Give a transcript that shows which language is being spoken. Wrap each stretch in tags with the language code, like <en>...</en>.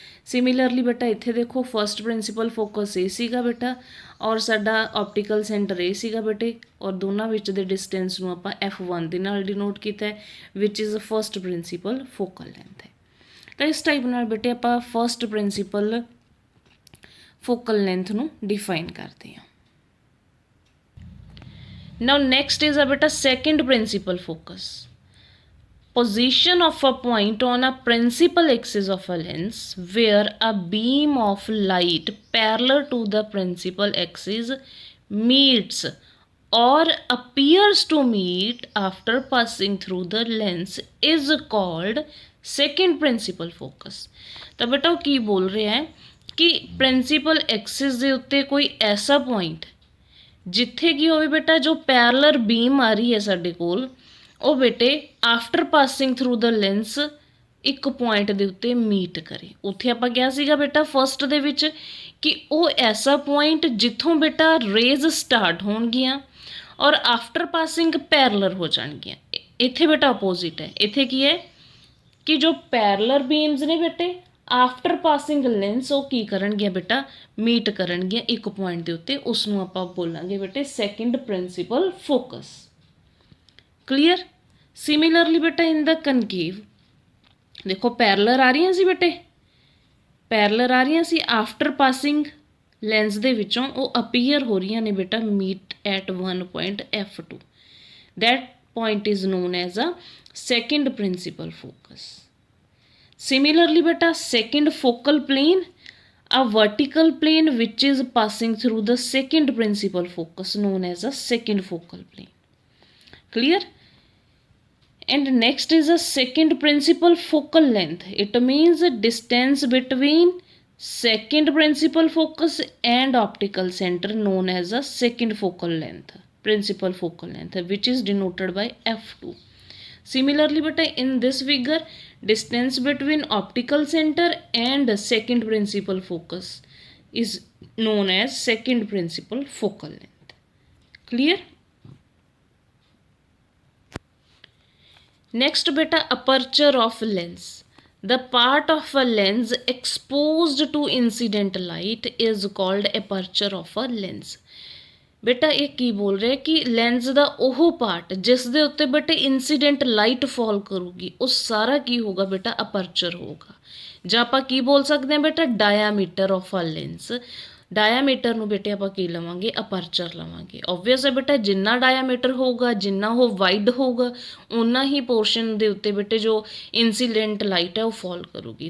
<pa>Similarly ਬੇਟਾ ਇੱਥੇ ਦੇਖੋ ਫਸਟ ਪ੍ਰਿੰਸੀਪਲ ਫੋਕਸ ਇਹ ਸੀਗਾ ਬੇਟਾ ਔਰ ਸਾਡਾ ਆਪਟੀਕਲ ਸੈਂਟਰ ਇਹ ਸੀਗਾ ਬੇਟੇ, ਔਰ ਦੋਨਾਂ ਵਿੱਚ ਦੇ ਡਿਸਟੈਂਸ ਨੂੰ ਆਪਾਂ F1 ਦੇ ਨਾਲ ਡਿਨੋਟ ਕੀਤਾ ਹੈ</pa> <en>which is first principal focal length</en> <pa>ਹੈ। ਤਾਂ ਇਸ ਟਾਈਪ ਨਾਲ ਬੇਟੇ ਆਪਾਂ ਫਸਟ ਪ੍ਰਿੰਸੀਪਲ ਫੋਕਲ ਲੈਂਥ ਨੂੰ ਡਿਫਾਈਨ ਕਰਦੇ ਹਾਂ।</pa> <en>Now next is a ਬੇਟਾ second principal focus. Position of a point on a principal axis of a lens where a beam of light parallel to the principal axis meets or appears to meet after passing through the lens is called second principal focus।</en> <pa>ਤਾਂ ਬੇਟਾ ਉਹ ਕੀ ਬੋਲ ਰਿਹਾ ਹੈ ਕਿ principal Axis ਦੇ ਉੱਤੇ ਕੋਈ ਐਸਾ ਪੁਆਇੰਟ ਜਿੱਥੇ ਕੀ ਹੋਵੇ ਬੇਟਾ ਜੋ ਪੈਰਲਰ ਬੀਮ ਆ ਰਹੀ ਹੈ ਸਾਡੇ ਕੋਲ, ਉਹ ਬੇਟੇ</pa> <en>after passing through the lens</en> <pa>ਇੱਕ ਪੁਆਇੰਟ ਦੇ ਉੱਤੇ ਮੀਟ ਕਰੇ। ਉੱਥੇ ਆਪਾਂ ਕਿਹਾ ਸੀਗਾ ਬੇਟਾ ਫਸਟ ਦੇ ਵਿੱਚ ਕਿ ਉਹ ਐਸਾ ਪੁਆਇੰਟ ਜਿੱਥੋਂ ਬੇਟਾ ਰੇਜ਼ ਸਟਾਰਟ ਹੋਣਗੀਆਂ ਔਰ ਆਫਟਰ ਪਾਸਿੰਗ ਪੈਰਲਰ ਹੋ ਜਾਣਗੀਆਂ। ਇੱਥੇ ਬੇਟਾ ਅਪੋਜ਼ਿਟ ਹੈ, ਇੱਥੇ ਕੀ ਹੈ ਕਿ ਜੋ ਪੈਰਲਰ ਬੀਮਸ ਨੇ ਬੇਟੇ ਆਫਟਰ ਪਾਸਿੰਗ ਲੈਂਸ ਉਹ ਕੀ ਕਰਨਗੀਆਂ ਬੇਟਾ, ਮੀਟ ਕਰਨਗੀਆਂ ਇੱਕ ਪੁਆਇੰਟ ਦੇ ਉੱਤੇ, ਉਸ ਨੂੰ ਆਪਾਂ ਬੋਲਾਂਗੇ ਬੇਟੇ second principal focus. Clear. Similarly ਬੇਟਾ ਇਨ ਦਾ ਕਨਕੇਵ ਦੇਖੋ ਪੈਰਲਰ ਆ ਰਹੀਆਂ ਸੀ ਬੇਟੇ, ਪੈਰਲਰ ਆ ਰਹੀਆਂ ਸੀ ਆਫਟਰ ਪਾਸਿੰਗ ਲੈਂਸ ਦੇ ਵਿੱਚੋਂ ਉਹ ਅਪੀਅਰ ਹੋ ਰਹੀਆਂ ਨੇ ਬੇਟਾ</pa> <en>Meet at 1 point F2, that point is known as a second principal focus. Similarly ਬੇਟਾ second focal plane, a vertical plane which is passing through the second principal focus known as a second focal plane। Clear? And next is a second principal focal length. It means the distance between second principal focus and optical center known as a second focal length, principal focal length, which is denoted by F2। Similarly but in this figure distance between optical center and second principal focus is known as second principal focal length। Clear? Next beta aperture of lens। The part of a lens exposed to incident light is called aperture of a lens।</en> <pa>ਬੇਟਾ ਇਹ ਕੀ ਬੋਲ ਰਿਹਾ ਕਿ lens ਦਾ ਉਹ part ਜਿਸ ਦੇ ਉੱਤੇ ਬੇਟੇ ਇਨਸੀਡੈਂਟ ਲਾਈਟ ਫਾਲ ਕਰੂਗੀ ਉਹ ਸਾਰਾ ਕੀ ਹੋਗਾ ਬੇਟਾ ਅਪਰਚਰ ਹੋਗਾ। ਜਾਂ ਆਪਾਂ ਕੀ ਬੋਲ ਸਕਦੇ ਹਾਂ ਬੇਟਾ</pa> <en>Diameter of a lens.</en> <pa>Diameter ਨੂੰ ਬੇਟੇ ਆਪਾਂ ਕੀ ਲਵਾਂਗੇ ਅਪਰਚਰ ਲਵਾਂਗੇ। ਓਬਵੀਅਸ ਹੈ ਬੇਟਾ ਜਿੰਨਾ ਡਾਇਆਮੀਟਰ ਹੋਊਗਾ ਜਿੰਨਾ ਉਹ ਵਾਈਡ ਹੋਊਗਾ ਉਨਾ ਹੀ ਪੋਰਸ਼ਨ ਦੇ ਉੱਤੇ ਬੇਟੇ ਜੋ ਇਨਸੀਡੈਂਟ ਲਾਈਟ ਹੈ ਉਹ ਫਾਲ ਕਰੂਗੀ।</pa>